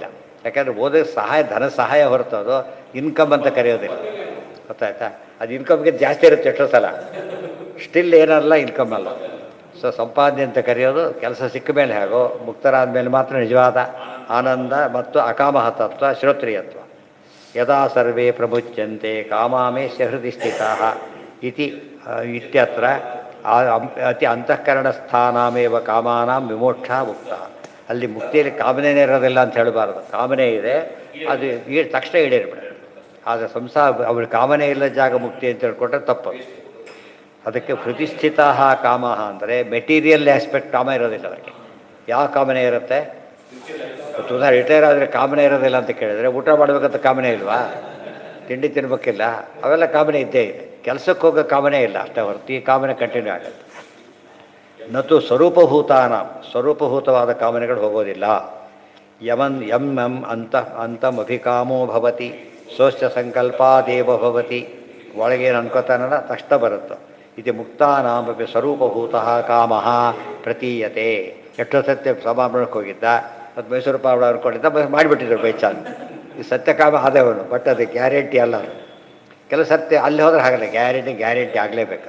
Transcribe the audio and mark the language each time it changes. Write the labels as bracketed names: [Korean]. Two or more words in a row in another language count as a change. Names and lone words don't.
[Kannada] ಯಾಕೆಂದರೆ ಓದೋಕ್ಕೆ ಸಹಾಯ, ಧನ ಸಹಾಯ ಹೊರತು ಅದು ಇನ್ಕಮ್ ಅಂತ ಕರೆಯೋದಿಲ್ಲ, ಗೊತ್ತಾಯ್ತಾ? ಅದು ಇನ್ಕಮ್ಗೆ ಜಾಸ್ತಿ ಇರುತ್ತೆ ಎಷ್ಟೋ ಸಲ, ಸ್ಟಿಲ್ ಏನಲ್ಲ ಇನ್ಕಮ್ ಅಲ್ಲ. ಸೊ ಸಂಪಾದನೆ ಅಂತ ಕರೆಯೋದು ಕೆಲಸ ಸಿಕ್ಕ ಮೇಲೆ ಹೇಗೋ, ಮುಕ್ತರಾದ ಮೇಲೆ ಮಾತ್ರ ನಿಜವಾದ ಆನಂದ ಮತ್ತು [Sanskrit] ಅಕಾಮಹತತ್ವ ಶ್ರೋತ್ರಿಯತ್ವ. ಯದಾ ಸರ್ವೇ ಪ್ರಮುಚ್ಯಂತೆ ಕಾಮಾಮೇಶ್ಯ ಹೃದಯ ಸ್ಥಿತಾಃ ಇತಿ ಇತ್ಯತ್ರ ಅತಿ ಅಂತಃಕರಣಸ್ಥಾನಾಮೇವ ಕಾಮಾನಾಂ ವಿಮೋಕ್ಷ ಮುಕ್ತ. [Kannada] ಅಲ್ಲಿ ಮುಕ್ತಿಯಲ್ಲಿ ಕಾಮನೆಯೇ ಇರೋದಿಲ್ಲ ಅಂತ ಹೇಳಬಾರ್ದು. ಕಾಮನೆ ಇದೆ, ಅದು ತಕ್ಷಣ ಈಡೇರಿಬಿಡುತ್ತೆ. ಆದರೆ ಸಂಸಾರ ಅವ್ರ ಕಾಮನೆ ಇಲ್ಲ ಜಾಗ ಮುಕ್ತಿ ಅಂತ ಹೇಳ್ಕೊಟ್ರೆ ತಪ್ಪು. ಅದಕ್ಕೆ ಪ್ರತಿಷ್ಠಿತ ಕಾಮ ಅಂದರೆ [English] material aspect [Kannada] ಕಾಮ ಇರೋದಿಲ್ಲ ಅದಕ್ಕೆ. ಯಾವ ಕಾಮನೆ ಇರುತ್ತೆ? ಉದಾಹರಣೆ ರಿಟೈರ್ ಆದರೆ ಕಾಮನೆ ಇರೋದಿಲ್ಲ ಅಂತ ಕೇಳಿದರೆ ಊಟ ಮಾಡಬೇಕಂತ ಕಾಮನೆ ಇಲ್ವಾ? ತಿಂಡಿ ತಿನ್ಬೇಕಿಲ್ಲ, ಅವೆಲ್ಲ ಕಾಮನೆ ಇದ್ದೇ ಇದೆ. ಕೆಲಸಕ್ಕೆ ಹೋಗೋ ಕಾಮನೆ ಇಲ್ಲ ಅಷ್ಟೇ ಹೊರತು ಈ ಕಾಮನೆ ಕಂಟಿನ್ಯೂ ಆಗುತ್ತೆ. ನತು ಸ್ವರೂಪಭೂತವಾದ ಕಾಮನೆಗಳು ಹೋಗೋದಿಲ್ಲ. [Sanskrit] ಯಂ ಅಂತಮಭಿಕಾಮೋ ಭವತಿ ಸ್ವಸ್ಯ ಸಂಕಲ್ಪಾದೇವ ಭವತಿ. [Kannada] ಒಳಗೇನು ಅನ್ಕೋತಾನಲ್ಲ ತಕ್ಷಣ ಬರುತ್ತೆ. [Sanskrit] ಇದು ಮುಕ್ತಾನಾಮಪಿ ಸ್ವರೂಪಭೂತಃ ಕಾಮಃ ಪ್ರತೀಯತೆ. [Kannada] ಎಷ್ಟೋ ಸತ್ಯ ಸಮಾರಂಭಕ್ಕೆ ಹೋಗಿದ್ದ ಮತ್ತು ಮೈಸೂರು ಪಾವಡ ಅನ್ಕೊಂಡಿದ್ದ ಮಾಡಿಬಿಟ್ಟಿದ್ರು [English] by chance. [Kannada] ಈ ಸತ್ಯಕಾಮ ಆದವನು, ಬಟ್ ಅದು ಗ್ಯಾರಂಟಿ ಅಲ್ಲ ಅದು. ಕೆಲವು ಸತ್ಯ ಅಲ್ಲಿ ಹೋದ್ರೆ ಹಾಗಲ್ಲ, ಗ್ಯಾರಂಟಿ ಆಗಲೇಬೇಕು.